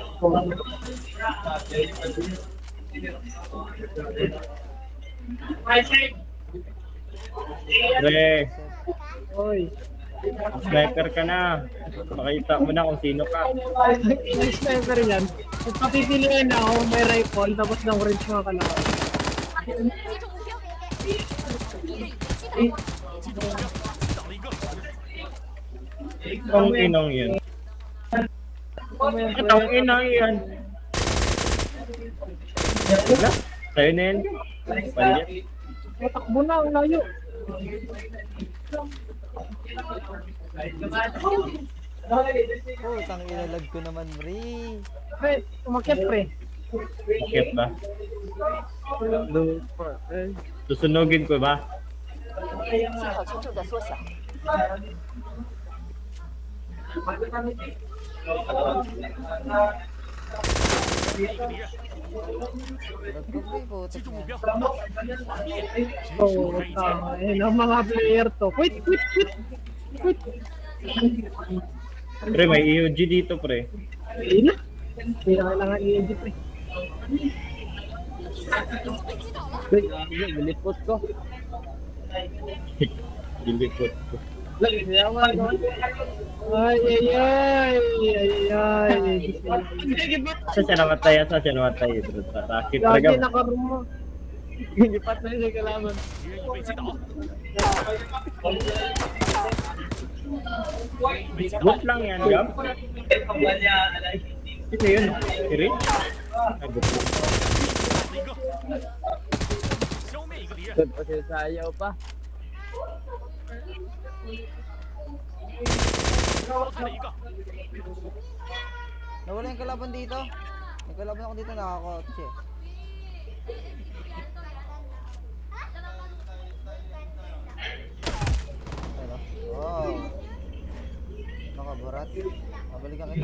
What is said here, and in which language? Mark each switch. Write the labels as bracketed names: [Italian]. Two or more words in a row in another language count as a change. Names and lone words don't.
[Filipino] Pre, Oy. sniper ka na. Pakita mo na kung sino ka. Yung sniper yan. Kung papipiliin na ako, may rifle, tapos ng range mga kalaban. [Chinese] 击中目标，击倒了一个。 [Filipino] Ang inong yun. Ang inong yun. Wala. Sa'yo na yan. Palit. Matakbo na, ang layo. Oh, tang ilalag ko naman, pre. Pre, umakyat pre. Bakit ba? Susunugin ko ba? [Chinese] 信号圈正在缩小。 [Filipino] Ba't ko, pre, putik [Chinese] 击中目 [Filipino] niya. [Chinese] 标，灭！真是 [Filipino] Oo, [Chinese] 太 [Filipino] tama. Ayun ang mga player to. Quit, quit, quit. Quit. Pre, may EOG dito, pre. Ayun na. Hindi na kailangan i-edit pre. Wait, nilipot ko. Dilipot ko. Ay, ay, ay, ay, ay. Saan siya namatay? Saan siya namatay? Rakit Lagi talaga. nakaruma. Hindi pat na siya kalaban. [Chinese] 敌人已被击倒， [Filipino] Bot lang yan, Gab. Sino yun? Si Rich? Ah, bot lang. [Chinese] 一个，消灭一个敌人。 [Filipino] Kasi sayaw pa. [Chinese] 开了一个， [Filipino] Nawala yung kalaban dito. May kalaban ako dito nakakotse. Pero, wow. Nakabarat. Mabalikan kita.